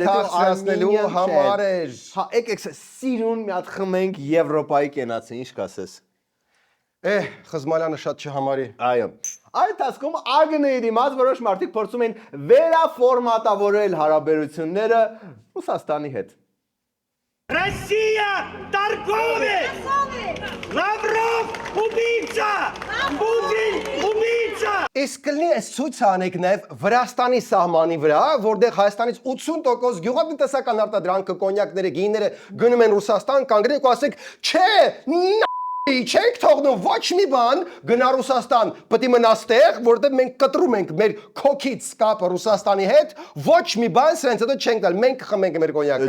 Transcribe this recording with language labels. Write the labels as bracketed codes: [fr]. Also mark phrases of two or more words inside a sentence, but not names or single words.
[hy] թաքցրելու համար էր։ Հա, եկեք սիրուն մի հատ խմենք Եվրոպայի կենացը, ինչ կասես։ Խզմալյանը շատ չհամարի։ Այո։ Այդ հասկում ԱԳՆ-ի դիմաց որոշ մարդիկ փորձում են վերաֆորմատավորել հարաբերությունները Ռուսաստանի հետ։ [ru] Россия торговец! Лавров убийца! Путин убийца! [hy] Իսկ կլինի այս ցույց անեք նաև Վրաստանի սահմանի վրա, որտեղ Հայաստանից 80% գյուղատնտեսական արտադրանքը, կոնյակները, գինները գնում են Ռուսաստան, կանգնեք ու ասեք, չէ, չենք թողնում ոչ մի բան գնա Ռուսաստան, պետք է մնա ստեղ, որտեղ մենք կտրում ենք մեր քոքից կապը Ռուսաստանի հետ, ոչ մի բան սրանց հետո չենք տալ, մենք խմենք մեր կոնյակը։